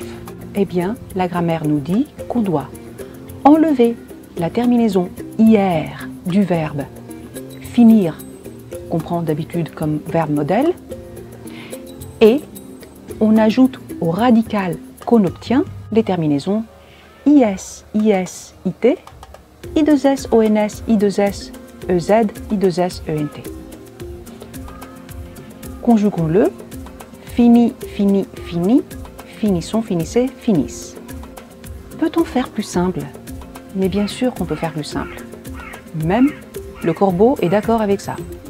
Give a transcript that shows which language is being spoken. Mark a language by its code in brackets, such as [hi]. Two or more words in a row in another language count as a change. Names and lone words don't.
[fr] Eh bien, la grammaire nous dit qu'on doit enlever la terminaison IR du verbe finir, qu'on prend d'habitude comme verbe modèle, et on ajoute au radical qu'on obtient les terminaisons IS, IS, IT, I2S, ONS, I2S, EZ, I2S, ENT. Conjuguons-le. Fini, fini, fini, finissons, finissez, finissent. Peut-on faire plus simple? Mais bien sûr qu'on peut faire plus simple. Même le corbeau est d'accord avec ça.